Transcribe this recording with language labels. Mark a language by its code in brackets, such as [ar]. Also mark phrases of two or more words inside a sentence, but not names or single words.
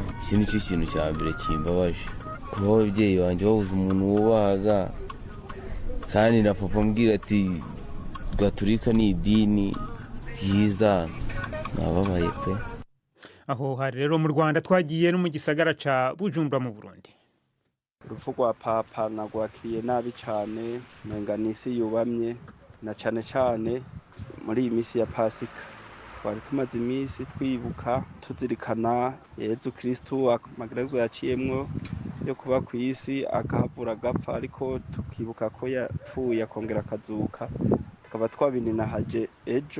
[rw] Iki ni cyo kintu cya mbere kimbabaje, kuba ababyeyi banjye babuze umuntu wubahaga, kandi na papa ambwira ati Gatolika ni idini ryiza. Nababaye pe. [rn] Aho hari rero mu Rwanda twagiye no mu gisagara ca Bujumbura mu Burundi. Urupfu rwa papa nagwakiriye nabi cyane, menga n'isi yubamye, na cyane cyane muri iyi minsi ya Pasika. Twari tumaze iminsi twibuka tuzirikana Yezu Kristo amagarazo yaciyemwo yo kuba ku isi, akahavura agapfa, ariko tukibuka ko yapfuye akongera akazuka, tukaba twabininahaje ejo.